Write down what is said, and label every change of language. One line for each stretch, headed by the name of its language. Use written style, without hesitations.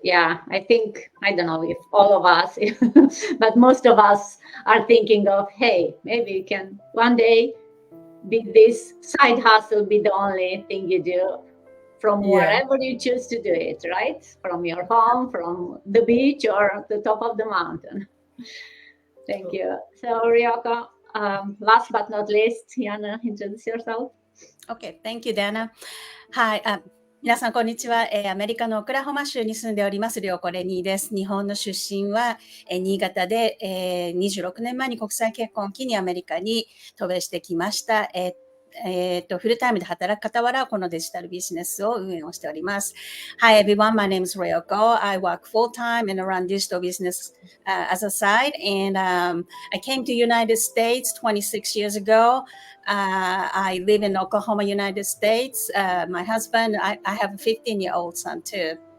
English: Yeah, I think, I don't know if all of us, but most of us are thinking of, hey, maybe you can one day be this side hustle, be the only thing you do from wherever you choose to do it, right? From your home, from the beach, or the top of the mountain. Thank you. So Ryoko, last but not least, Yana, introduce yourself. Okay, thank you, Dana. Hi,
Japanese: 皆さんこんにちは。アメリカのオクラホマ州に住んでおります、リョウコレニーです。日本の出身は新潟で、26年前に国際結婚を機にアメリカに渡米してきました。フルタイムで働く傍らこのデジタルビジネスを運営をしております。
English: Hi everyone, my name is Ryoko. I work full time and run digital business as a side, and I came to United States 26 years ago. I live in Oklahoma, United States. My husband, I have a 15-year-old son too.